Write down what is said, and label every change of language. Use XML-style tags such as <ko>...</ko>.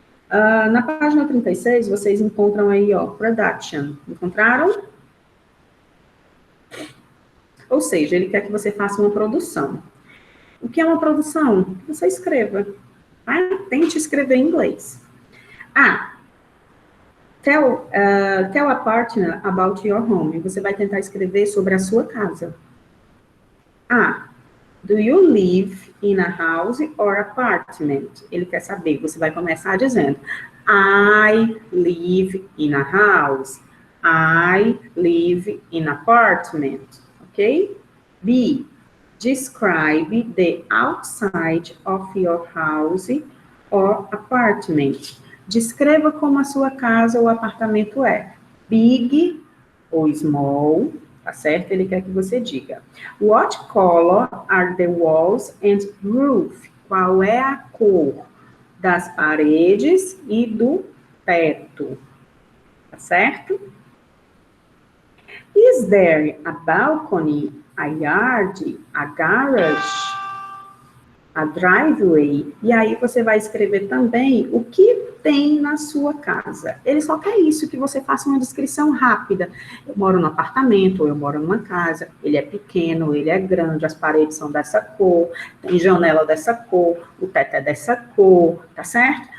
<pt>Na página 36, vocês encontram aí, ó, production. Encontraram? Ou seja, ele quer que você faça uma produção. O que é uma produção? Você escreva. Tá? Tente escrever em inglês.</pt> <en>Tell a partner about your home.</en> <pt>Você vai tentar escrever sobre a sua casa.</pt> <en>Do you live in a house or apartment?</en> <pt>Ele quer saber. Você vai começar dizendo,</pt> <en>I live in a house. I live in an apartment. Ok? B. Describe the outside of your house or apartment.</en> <pt>Descreva como a sua casa ou apartamento é. Big ou small, tá certo? Ele quer que você diga.</pt> <en>What color are the walls and roof?</en> <pt>Qual é a cor das paredes e do teto? Tá certo?</pt> <en>Is there a balcony, a yard, a garage, a driveway?</en> <pt>E aí você vai escrever também o que tem na sua casa. Ele só quer isso, que você faça uma descrição rápida. Eu moro num apartamento, ou eu moro numa casa, ele é pequeno, ele é grande, as paredes são dessa cor, tem janela dessa cor, o teto é dessa cor, tá certo?</pt>